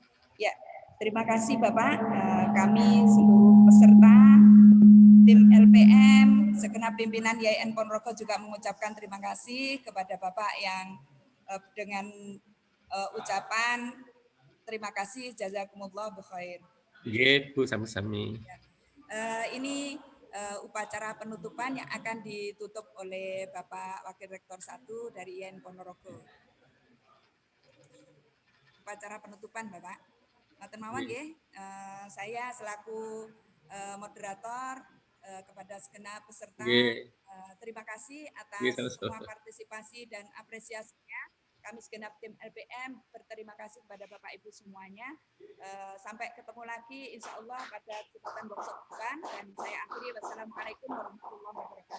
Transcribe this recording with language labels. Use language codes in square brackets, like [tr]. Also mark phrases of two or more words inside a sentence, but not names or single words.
[id] Ya, terima kasih Bapak. Kami seluruh peserta tim LPM, segenap pimpinan YIN Ponorogo juga mengucapkan terima kasih kepada Bapak yang dengan ucapan terima kasih, [ar] جزاكم الله بخير. [jv] Nggih, Bu, sami-sami. [id] Ini upacara penutupan yang akan ditutup oleh Bapak Wakil Rektor 1 dari YIN Ponorogo. Upacara penutupan Bapak. [jv] Matur mawon nggih, [id] saya selaku moderator kepada segenap peserta, terima kasih atas semua partisipasi dan apresiasinya. Kami segenap tim LPM berterima kasih kepada Bapak Ibu semuanya. Sampai ketemu lagi [ar] إن شاء الله [id] pada kesempatan besok depan, dan saya akhiri [ar] والسلام عليكم ورحمة الله وبركاته.